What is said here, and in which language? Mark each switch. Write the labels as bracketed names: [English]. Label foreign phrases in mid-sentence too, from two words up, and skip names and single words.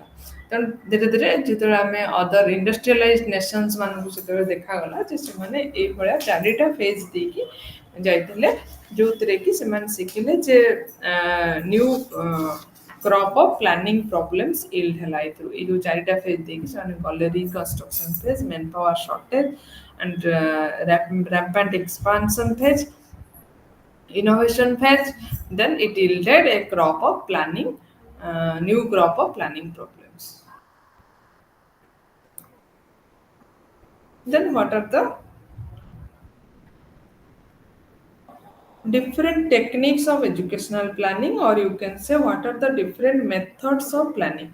[Odia] ତେଣୁ ଧୀରେ ଧୀରେ ଯେତେବେଳେ ଆମେ [English] other industrialise nations [Odia] ମାନଙ୍କୁ ସେତେବେଳେ ଦେଖାଗଲା ଯେ ସେମାନେ ଏଇଭଳିଆ ଚାରିଟା ଫେଜ୍ ଦେଇକି ଯାଇଥିଲେ, ଯେଉଁଥିରେ କି ସେମାନେ ଶିଖିଲେ ଯେ [English] new crop of planning problems yield [Odia] ହେଲା ଏଥିରୁ। ଏଇ ଯେଉଁ ଚାରିଟା ଫେଜ୍ ଦେଇକି ସେମାନେ ଗଲେ [English] reconstruction phase, man power shortage and rampant expansion phase, innovation phase, then it yielded a crop of planning, new crop of planning problems. Then what are the different techniques of educational planning, or you can say what are the different methods of planning.